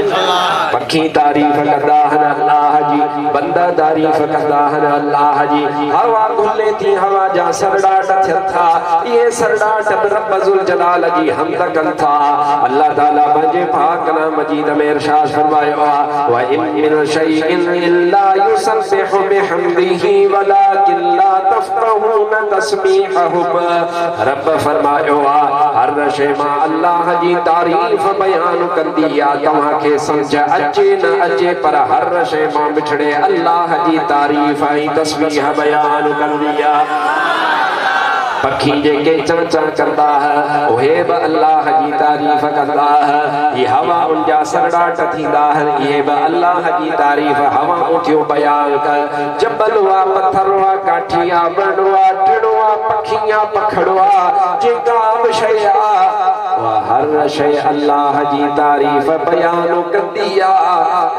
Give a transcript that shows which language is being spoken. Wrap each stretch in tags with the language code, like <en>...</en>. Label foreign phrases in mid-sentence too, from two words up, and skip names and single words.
<sd>पखी तारीफ़ कंदा आहिनि अल्लाह जी, बंदा तारीफ़ कंदा आहिनि अल्लाह जी। हवा घुले थी, हवा जा सरडाट थियनि था, इहे सरडाट बि रब</sd> <ar>ذو الجلال</ar> <sd>जी हमद कनि था। अल्लाह ताला पंहिंजे पाक कलाम मजीद में इरशाद फरमायो</sd> <ar>و إن من شيء إلا يسبح بحمده ولكن لا تفقهون تسبيحهم.</ar> <sd>रब फरमायो हर शइ मां अल्लाह जी तारीफ़ बयान कंदी आहे। तव्हांखे समझ अचे न अचे पर हर शइ मां मिठड़े अल्लाह जी तारीफ़ ऐं तस्बीह बयान कंदी आहे। पखी जेके चंचा कंदा है उहे बि अल्लाह जी तारीफ़ कंदा है। ये हवा उनजा सरडाट थींदा आहिनि, इहे बि अल्लाह जी तारीफ़ हवा उठियो बयान कर। जबल हुआ, पत्थर हुआ, काठी आ, बण हुआ, टिणो आ, पखी आ, पखड़ो आ, जेका बि शइ आ हर शइ अल्लाह जी तारीफ़ बयान कंदी आ।</sd>